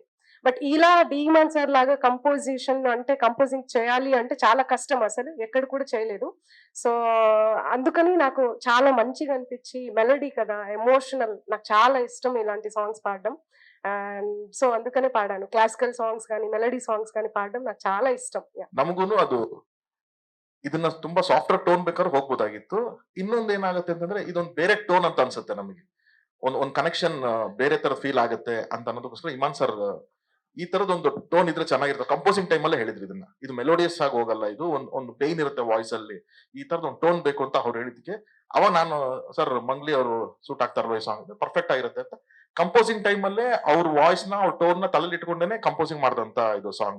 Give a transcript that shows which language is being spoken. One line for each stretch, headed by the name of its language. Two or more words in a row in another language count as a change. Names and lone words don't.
Telugu: బట్ ఇలా డీమాన్ సార్ లాగా కంపోజిషన్ అంటే కంపోజింగ్ చేయాలి అంటే చాలా కష్టం, అసలు ఎక్కడ కూడా చేయలేదు. సో అందుకని నాకు చాలా మంచిగా అనిపించి, మెలడీ కదా, ఎమోషనల్, నాకు చాలా ఇష్టం ఇలాంటి సాంగ్స్ పాడడం.
English: and so
Telugu: అందుకనే పాడాను.
English: classical songs
Telugu: కానీ
English: melody songs
Telugu: కానీ పాడడం నాకు చాలా ఇష్టం.
Kannada: ನಮಗೂನು ಅದು ಇದನ್ನ ತುಂಬಾ
English: software tone
Kannada: ಬೇಕಾದ್ರೆ ಹೋಗ್ಬೋದಾಗಿತ್ತು. ಇನ್ನೊಂದು ಏನಾಗುತ್ತೆ ಅಂತಂದ್ರೆ ಇದೊಂದು ಬೇರೆ ಟೋನ್ ಅಂತ ಅನ್ಸುತ್ತೆ ನಮಗೆ, ಒಂದ್ ಕನೆಕ್ಷನ್ ಬೇರೆ ತರ ಫೀಲ್ ಆಗುತ್ತೆ ಅಂತ ಅನ್ನೋದಕ್ಕೋಸ್ಕರ ಇಮಾನ್ ಸರ್ ಈ ತರದೊಂದು ಟೋನ್ ಇದ್ರೆ ಚೆನ್ನಾಗಿರುತ್ತೆ.
English: composing time
Kannada: ಅಲ್ಲೇ ಹೇಳಿದ್ರು ಇದನ್ನ, ಇದು ಮೆಲೋಡಿಯಸ್ ಆಗಿ ಹೋಗಲ್ಲ, ಇದು ಒಂದು ಪೇನ್ ಇರುತ್ತೆ ವಾಯ್ಸ್ ಅಲ್ಲಿ, ಈ ತರದ ಒಂದು ಟೋನ್ ಬೇಕು ಅಂತ ಅವ್ರು ಹೇಳಿದಕ್ಕೆ ಅವಾಗ ನಾನು ಸರ್ ಮಂಗ್ಲಿ ಅವರು ಸೂಟ್ ಆಗ್ತಾರಲ್ಲ ಈ ಸಾಂಗ್, ಪರ್ಫೆಕ್ಟ್ ಆಗಿರುತ್ತೆ ಅಂತ
English: composing time
Kannada: ಅಲ್ಲೇ ಅವ್ರ ವಾಯ್ಸ್ ನ ಅವ್ರ ಟೋನ್ ನ ತಲೆಯಲ್ಲಿ ಇಟ್ಕೊಂಡೇನೆ ಕಂಪೋಸಿಂಗ್ ಮಾಡಿದಂತ ಇದು ಸಾಂಗ್.